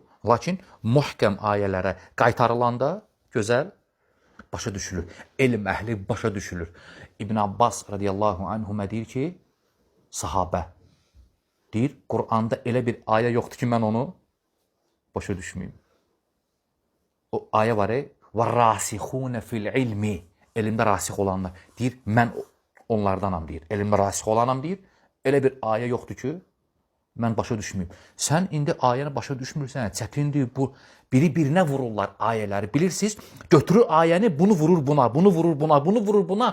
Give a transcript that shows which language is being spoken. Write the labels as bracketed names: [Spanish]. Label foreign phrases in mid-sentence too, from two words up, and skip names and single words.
[Azerbaijani] Lakin muhkəm ayələrə qaytarılanda gözəl başa düşülür. Elm əhli başa düşülür. İbn Abbas [Arabic] رضي الله عنهما [Azerbaijani] deyir ki, sahabə deyir, Quranda elə bir ayə yoxdur ki, mən onu başa düşməyim. O ayə var, [Arabic] وَالرَّاسِخُونَ فِي الْعِلْمِ. [Azerbaijani] Elmdə rasix olanlar. Deyir, mən onlardanam deyir. Elmdə rasix olanam deyir. Elə bir ayə yoxdur ki, mən başa düşməyim. Sən indi ayəni başa düşmürsən, çətindir bu. Biri-birinə vururlar ayələri. Bilirsiniz, götürür ayəni, bunu vurur buna, bunu vurur buna, bunu vurur buna.